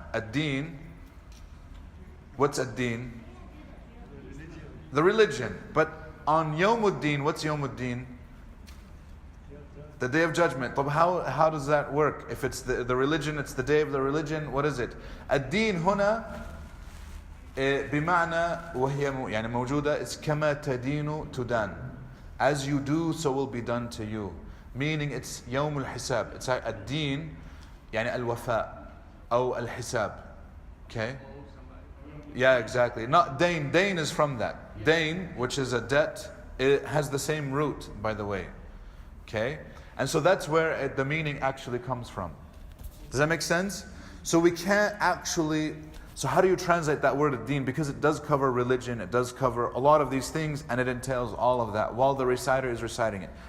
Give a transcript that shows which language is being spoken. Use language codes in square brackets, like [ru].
[en] Ad-din, what's ad-din? The religion. But on Yawm ad-din, what's Yawm ad-din? The day of judgment. But how does that work? If it's the religion, it's the day of the religion, what is it? [ar] Ad-din huna بمعنى وهي موجودة, it's كما تدين تدان. [en] As you do, so will be done to you. Meaning it's [ar] يوم الحساب. It's ad-din, الوفاء أو الحساب. [en] Okay? Yeah, exactly. Not dain. Dain is from that. Dain, which is a debt, it has the same root, by the way. Okay? And so that's where the meaning actually comes from. Does that make sense? So we can't actually... So how do you translate that word ad-din? Because it does cover religion, it does cover a lot of these things, and it entails all of that while the reciter is reciting it.